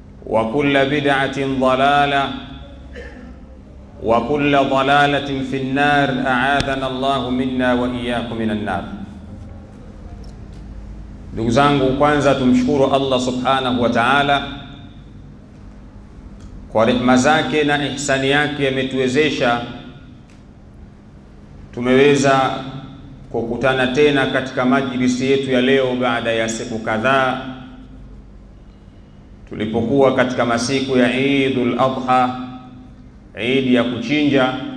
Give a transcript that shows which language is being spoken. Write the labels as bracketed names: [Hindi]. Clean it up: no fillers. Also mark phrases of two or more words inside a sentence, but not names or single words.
[Arabic] وكل بدعة ضلالة وكل ضلالة في النار أعاذنا الله منا وإياكم من النار. [Swahili] Ndugu zangu, kwanza tumshukuru Allah [Arabic] سبحانه وتعالى [Swahili] kwa rehema zake na ihsani yake, ametuwezesha tumeweza kukutana tena katika majlisi yetu ya leo baada ya siku kadhaa tulipokuwa katika masiku ya Eidul Adha, Eid ya kuchinja.